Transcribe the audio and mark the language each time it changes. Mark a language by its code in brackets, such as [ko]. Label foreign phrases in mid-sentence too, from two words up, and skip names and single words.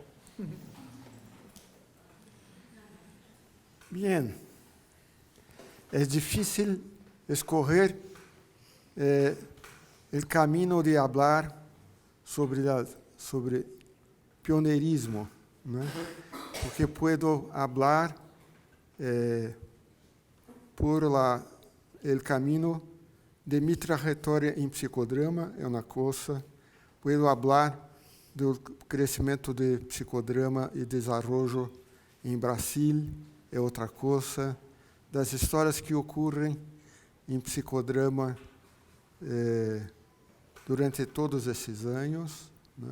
[es] Bien. Es difícil escoger el camino de hablar sobre pioneirismo, né? Porque puedo hablar por el camino de mi trayectoria [pt] em psicodrama, é uma coisa. [es] Puedo hablar [pt] do crescimento de psicodrama e desenvolvimento em Brasil, é outra coisa. Das histórias que ocorrem em psicodrama durante todos esses anos, né?